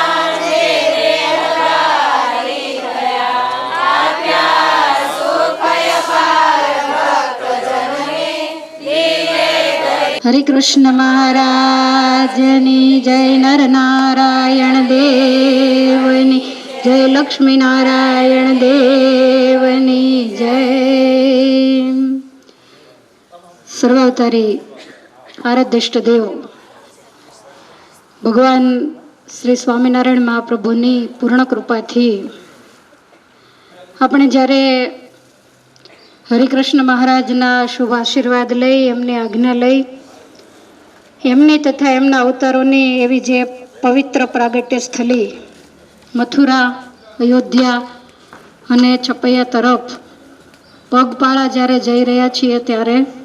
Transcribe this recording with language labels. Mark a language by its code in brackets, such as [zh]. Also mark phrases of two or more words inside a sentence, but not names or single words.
[gu] હરે કૃષ્ણ મહારાજની જય નર નારાયણ દેવની જય લક્ષ્મી નારાયણ દેવની જય। સર્વાવતારી આરાધ્યષ્ટ દેવ ભગવાન શ્રી સ્વામીનારાયણ મહાપ્રભુની પૂર્ણ કૃપાથી આપણે જ્યારે હરિકૃષ્ણ મહારાજના શુભ આશીર્વાદ લઈ એમની આજ્ઞા લઈ એમની તથા એમના અવતારોની એવી જે પવિત્ર પ્રાગટ્ય સ્થળી મથુરા અયોધ્યા અને છપૈયા તરફ પગપાળા જ્યારે જઈ રહ્યા છીએ ત્યારે